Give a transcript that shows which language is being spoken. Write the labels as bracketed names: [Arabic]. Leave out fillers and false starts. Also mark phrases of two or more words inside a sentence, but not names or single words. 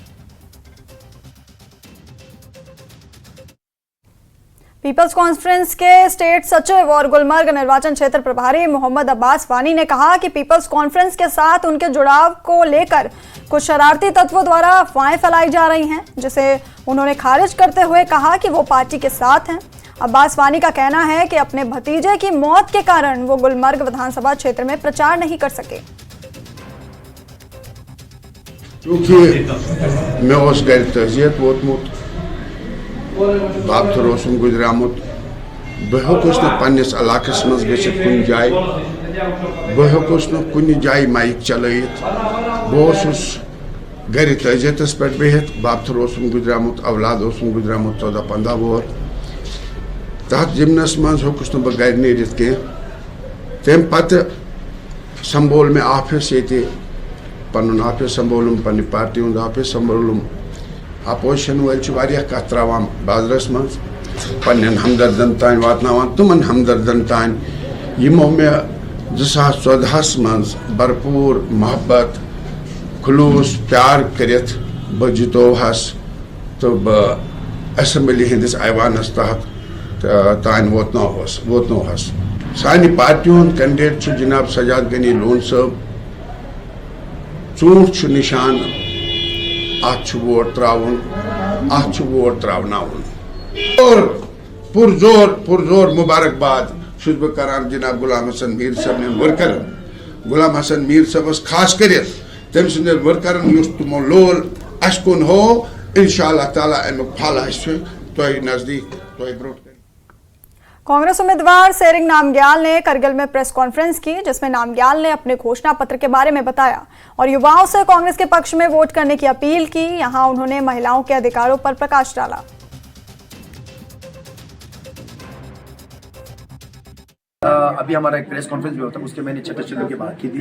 [Hindi] पीपल्स कॉन्फ्रेंस के स्टेट सचिव और गुलमर्ग निर्वाचन क्षेत्र प्रभारी मोहम्मद अब्बास वानी ने कहा कि पीपल्स कॉन्फ्रेंस के साथ उनके जुड़ाव को लेकर कुछ शरारती तत्वों द्वारा अफवाहें फैलाई जा रही हैं, जिसे उन्होंने खारिज करते हुए कहा कि वो पार्टी के साथ हैं। अब्बास वानी का कहना है कि अपने भतीजे की मौत के कारण वो गुलमर्ग विधानसभा क्षेत्र में प्रचार नहीं कर सके। [Kashmiri] क्योंकि मैं उस घर तजियत वोतमुत बाप रोसुम गुजरामुत बह हेकुस न पन्निस इलाकस मज गछित कुन जाय बह हेकुस न कुन जाय माइक चलैत बहुस घर तजियतस पे बिहित बाप रोसुम गुजरामुत औलाद ओसुम गुजरामुत 14-15 वोर तथ जिमनस मज हेकुस न बह घर नीरित कह तम पत संभोल में ऑफिस ये पन ऑफिस संभोलुम पन्ने पार्टी हूं ऑफिस संभोलुम अपोजिशन वल कत त्रावान बाजरस मज पन्न हमदर्दन तान वातनावान तुमन हमदर्दन तान यमो मे 2014 मज भरपूर मोहब्बत खुलूस प्यार करित बह जितोहस तो बह असम्बली हंदिस ऐवानस तहत तान वोतनोहस सानि पार्टी हूं कैंडिडेट जनाब सजाद गनी लोन साहब चूंठ निशान अत वोट त्रावन अत वोट त्रावनावन और पुरजोर मुबारकबाद छुस बह करान जनाब गुलाम हसन मीर साहब वर्कर गुलाम हसन मीर साहबस खास कर तम सद वर्करन तमो लोल अस कुन हो [Arabic] إن شاء الله تعالى [Kashmiri] अमुक फल तुह नजदीक तुह ब्रोट। [Hindi] कांग्रेस उम्मीदवार सेरिंग नामग्याल ने करगिल में प्रेस कॉन्फ्रेंस की, जिसमें नामग्याल ने अपने घोषणा पत्र के बारे में बताया और युवाओं से कांग्रेस के पक्ष में वोट करने की अपील की। यहां उन्होंने महिलाओं के अधिकारों पर प्रकाश डाला। अभी हमारा एक प्रेस कॉन्फ्रेंस भी होता है, उसके मैंने छठे चीजों की बात की थी।